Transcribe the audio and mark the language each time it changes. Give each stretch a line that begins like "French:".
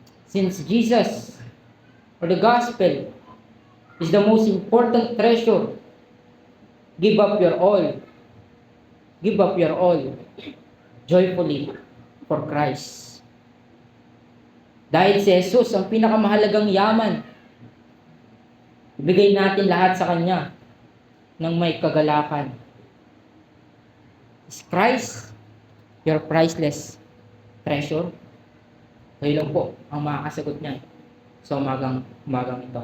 English: Since Jesus or the gospel is the most important treasure, give up your all. Give up your all joyfully for Christ.
Filipino: Dahil si Jesus ang pinakamahalagang yaman, ibigay natin lahat sa Kanya ng may kagalakan.
English: Is Christ your priceless treasure?
Filipino: Kayo lang po ang makakasagot niyan sa umagang ito.